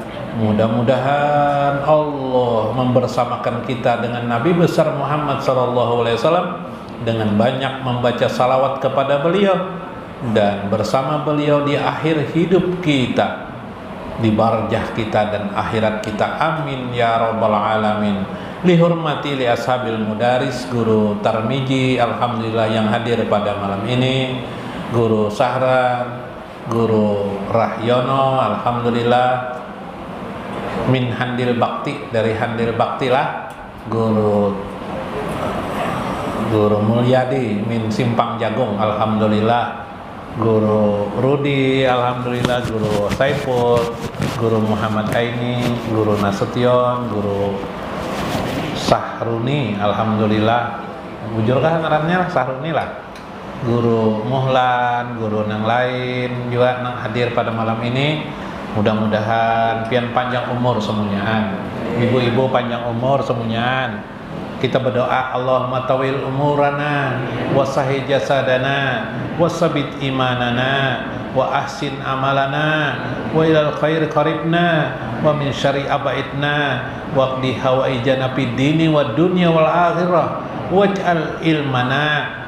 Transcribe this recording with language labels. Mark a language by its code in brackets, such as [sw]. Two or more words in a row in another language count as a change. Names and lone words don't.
[id] Mudah-mudahan Allah membersamakan kita dengan Nabi besar Muhammad SAW dengan banyak membaca salawat kepada beliau dan bersama beliau di akhir hidup kita, di barjah kita dan akhirat kita. [ar] آمين يا رب العالمين. لحرمة لأصحاب المدارس, [bjn] Guru Tarmiji alhamdulillah yang hadir pada malam ini, Guru Sahran, Guru Rahyono alhamdulillah min Handil Bakti, dari Handil Bakti lah, Guru Mulyadi min Simpang Jagung alhamdulillah, Guru Rudi alhamdulillah, Guru Saiful, Guru Muhammad Aini, Guru Nasution, Guru Sahruni alhamdulillah, bujurkah ngarannya Sahruni lah, Guru Muhlan, guru yang lain juga yang hadir pada malam ini. Mudah-mudahan pian panjang umur semuanya, ibu-ibu panjang umur semuanya. Kita berdoa, [ar] اللهم طول أعمارنا وصحح أجسادنا وثبت إيماننا وأحسن أعمالنا وإلى الخير قربنا ومن الشر باعدنا واقض حوائجنا في الدين والدنيا والآخرة واجعل علمنا